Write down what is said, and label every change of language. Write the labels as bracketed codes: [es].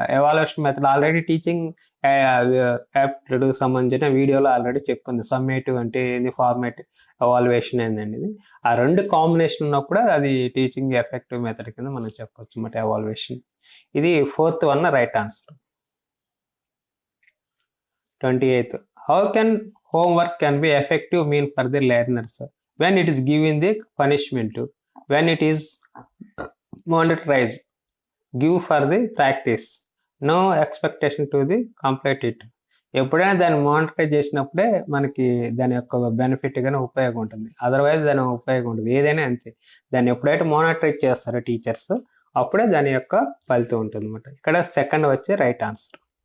[te] Evaluation method already teaching aptitude సంబంధించిన వీడియోలో already చెప్పింది. సమ్మేటివ్ అంటే ఏంది, ఫార్మేటివ్ ఎవాల్యుయేషన్ ఏందండి. ఇది ఆ 2 కాంబినేషన్ ఉన్నప్పుడు అది టీచింగ్ ఎఫెక్టివ్ మెథడ్ కింద మనం చెప్పొచ్చు అన్నమాట ఎవాల్యుయేషన్. ఇది 4th one right answer. [en] 28th, how can homework can be effective mean for the learners when it is given the punishment, when it is monitorized, give for the practice, no expectation to the complete it. [te] ఎప్పుడైనా దాన్ని monitor చేసినప్పుడే మనకి దాని యొక్క benefit గానే ఉపయోగం ఉంటుంది, otherwise దాని ఉపయోగం ఉంటుంది. ఏదైనా అంతే, దాన్ని ఎప్పుడైతే మానిటర్ చేస్తారో టీచర్స్ అప్పుడే దాని యొక్క ఫలితం ఉంటుంది అనమాట. ఇక్కడ సెకండ్ వచ్చి రైట్ ఆన్సర్.